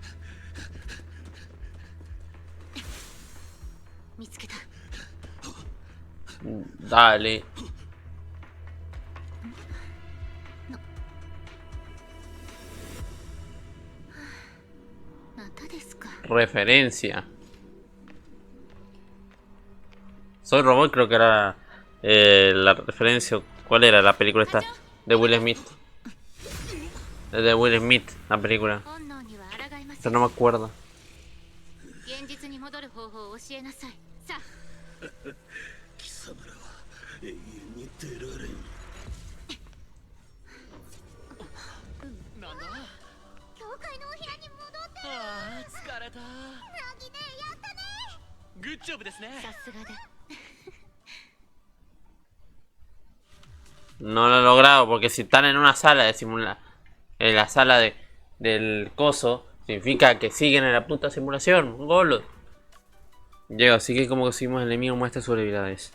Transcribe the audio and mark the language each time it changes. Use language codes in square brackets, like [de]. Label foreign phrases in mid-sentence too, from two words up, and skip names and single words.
[ja] 見つけた。 [es] Dale. Referencia. Soy Robot creo que era la referencia. ¿Cuál era la película esta? De Will Smith. De Will Smith, la película. Pero no me acuerdo. [ja] 現実に戻る方法を教えなさい。さあ。貴様らは永遠に出られん。なんだ教会のお部屋に戻ってああ疲れたナギねやったね。グッジョブですねさすがだ。 [es] No lo he logrado porque si están en una sala de simulación, en la sala del coso, significa que siguen en la puta simulación. Golo. Llego, así que como conseguimos el enemigo muestra sus debilidades.